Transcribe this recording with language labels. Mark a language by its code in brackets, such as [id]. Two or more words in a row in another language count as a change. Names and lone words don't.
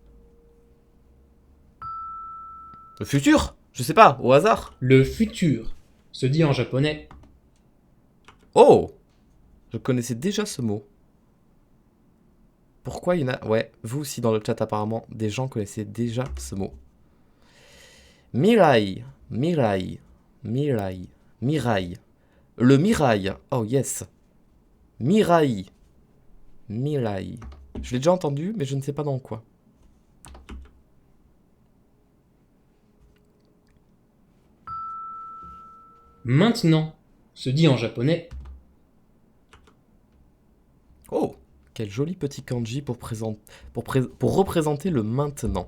[fr] Le futur? Je sais pas, au hasard. le futur se dit en japonais Oh! Je connaissais déjà ce mot. Pourquoi il y en a... Ouais, vous aussi dans le chat apparemment, des gens connaissaient déjà ce mot. Mirai. Mirai. Mirai. Mirai. Le Mirai. [en] Oh yes. [fr] Mirai. Mirai. Je l'ai déjà entendu, mais je ne sais pas dans quoi. maintenant se dit en japonais Oh! Quel joli petit kanji pour représenter le maintenant.